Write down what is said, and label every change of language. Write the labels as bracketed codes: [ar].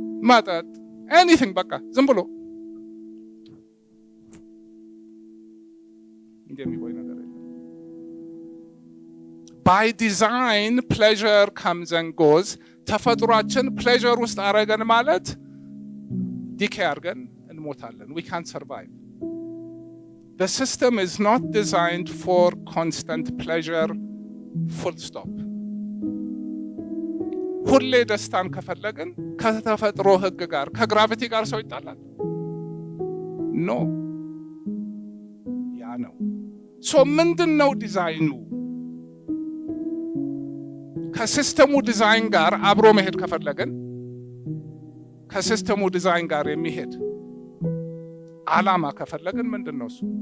[am] መጠጥ፣ anything በቃ ዝም ብሎ እንደሚቆይ ነገር የለም። [en] by design pleasure comes and goes። [am] ተፈጥሯችን ፕሌዠር ውስጥ አረገን ማለት ዲኬ አርገን እንሞታለን። [en] we can't survive. The system is not designed for constant pleasure, full stop. [am] ሁሌ ደስታን ከፈለግን ከተፈጥሮ ህግ ጋር ከግራቪቲ ጋር ሰው ይጣላል? ኖ። ያ ነው። ምንድነው ዲዛይኑ? ከሲስተሙ ዲዛይን ጋር አብሮ መሄድ ከፈለግን ከሲስተሙ ዲዛይን ጋር የሚሄድ ዓላማ ከፈለግን ምንድነው እሱ?